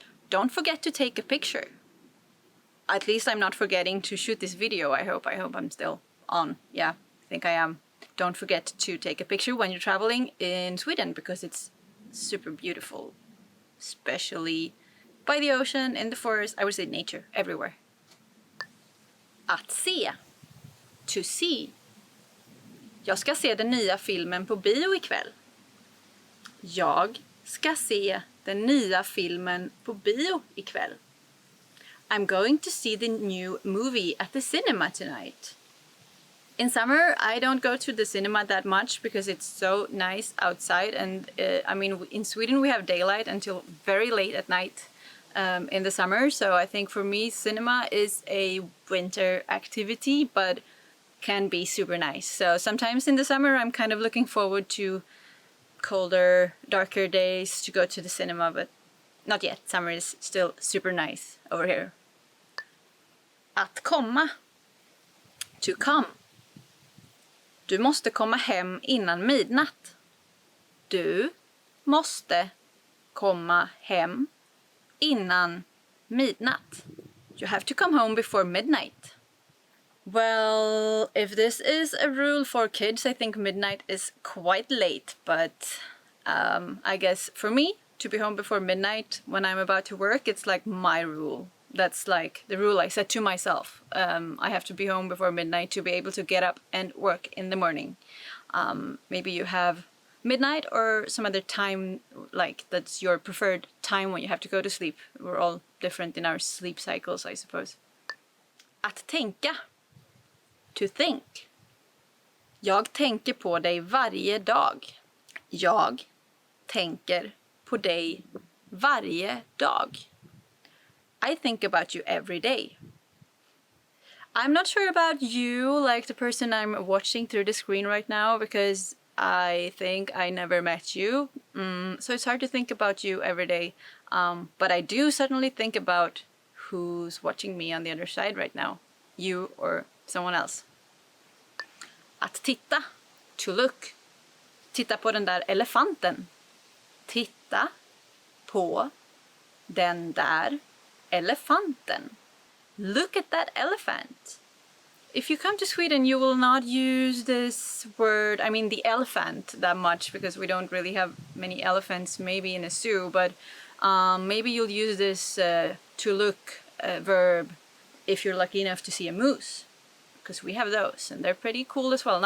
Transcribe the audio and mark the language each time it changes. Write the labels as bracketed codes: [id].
[en] Don't forget to take a picture. At least I'm not forgetting to shoot this video, I hope. I hope I'm still on. Yeah, I think I am. Don't forget to take a picture when you're traveling in Sweden because it's super beautiful. Especially by the ocean, in the forest, I would say nature, everywhere. [sv] Att se. [en] To see. [sv] Jag ska se den nya filmen på bio ikväll. Jag ska se den nya filmen på bio ikväll. [en] I'm going to see the new movie at the cinema tonight. In summer, I don't go to the cinema that much because it's so nice outside. And I mean, in Sweden, we have daylight until very late at night in the summer. So I think for me, cinema is a winter activity, but can be super nice. So sometimes in the summer, I'm kind of looking forward to colder, darker days to go to the cinema, but not yet. Summer is still super nice over here. [sv] Att komma. [en] To come. [sv] Du måste komma hem innan midnatt. Du måste komma hem innan midnatt. [en] You have to come home before midnight. Well, if this is a rule for kids, I think midnight is quite late, but I guess for me, to be home before midnight when I'm about to work, it's like my rule. That's like the rule I set to myself. I have to be home before midnight to be able to get up and work in the morning. Maybe you have midnight or some other time, like that's your preferred time when you have to go to sleep. We're all different in our sleep cycles, I suppose. [sv] Att tänka. [en] To think. [sv] Jag tänker på dig varje dag. Jag tänker på dig varje dag. [en] I think about you every day. I'm not sure about you, like the person I'm watching through the screen right now, because I think I never met you. So it's hard to think about you every day. But I do certainly think about who's watching me on the other side right now. You or someone else. [sv] Att titta. [en] To look. [sv] Titta på den där elefanten. Titta på den där elefanten. [en] Look at that elephant. If you come to Sweden, you will not use this word, I mean the elephant, that much because we don't really have many elephants, maybe in a zoo, but maybe you'll use this to look verb if you're lucky enough to see a moose, because we have those and they're pretty cool as well.